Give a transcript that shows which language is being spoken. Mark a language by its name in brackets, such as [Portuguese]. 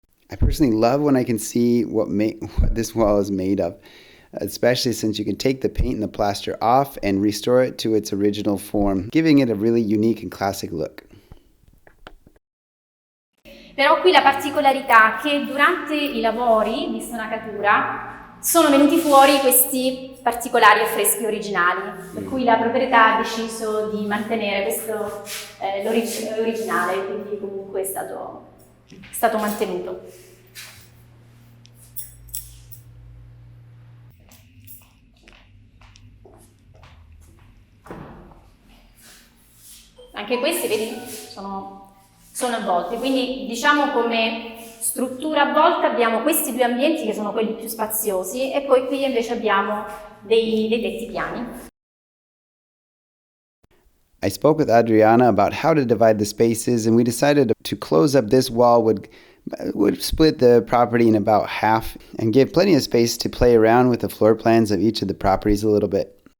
[English] I personally love when I can see what this wall is made of, especially since you can take the paint and the plaster off and restore it to its original form, giving it a really unique and classic look. [Italian] Però qui la particolarità è che durante i lavori di stonacatura sono venuti fuori questi particolari affreschi originali, per cui la proprietà ha deciso di mantenere questo l'originale, quindi comunque è stato mantenuto. Anche questi, vedi, sono avvolti, quindi diciamo come struttura avvolta abbiamo questi due ambienti che sono quelli più spaziosi e poi qui invece abbiamo dei tetti piani. [English] I spoke with Adriana about how to divide the spaces, and we decided to close up this wall would split the property in about half and give plenty of space to play around with the floor plans of each of the properties a little bit.